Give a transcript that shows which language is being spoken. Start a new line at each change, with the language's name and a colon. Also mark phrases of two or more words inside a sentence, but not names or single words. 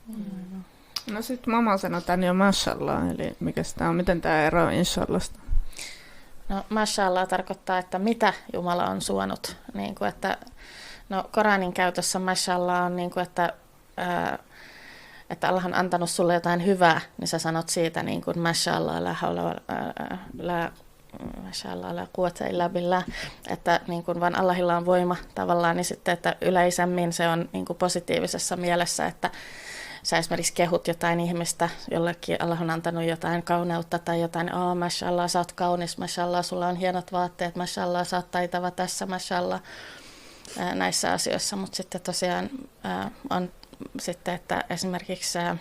Finnish: No sit mama sanoi tän jo mashallah, eli mikä sitä on, miten tämä eroaa inshallasta? No mashallah tarkoittaa, että mitä Jumala on suonut. Niin kuin, että, no Koranin käytössä mashallah on niin kuin, että Allah on antanut sulle jotain hyvää, niin sä sanot siitä niin kuin
Arabic: ما شاء الله لا قوة إلا بالله,
Finnish: että niin kuin vaan Allahilla on voima tavallaan, niin sitten, että yleisemmin se on niin kuin positiivisessa mielessä, että sä esimerkiksi kehut jotain ihmistä, jollekin Allah on antanut jotain kauneutta tai jotain, mashallah, sä oot kaunis, mashallah, sulla on hienot vaatteet, mashallah, sä oot taitava tässä, mashallah, näissä asioissa, mutta sitten tosiaan on sitten, että esimerkiksi